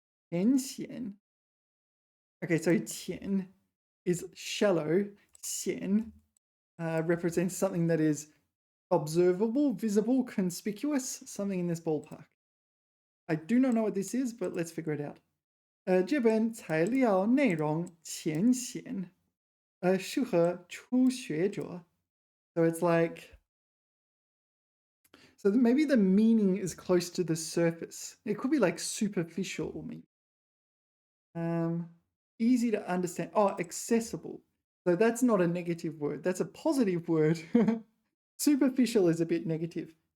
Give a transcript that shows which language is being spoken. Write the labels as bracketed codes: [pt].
[en] 浅显.Okay, so 浅 is shallow. 显 represents something that is observable, visible, conspicuous, something in this ballpark. I do not know what this is, but let's figure it out. [zh] 这本材料内容浅显，适合初学者. [en] So it's like, so maybe the meaning is close to the surface. It could be like superficial, maybe. Easy to understand. Oh, accessible. So that's not a negative word. That's a positive word. Superficial is a bit negative.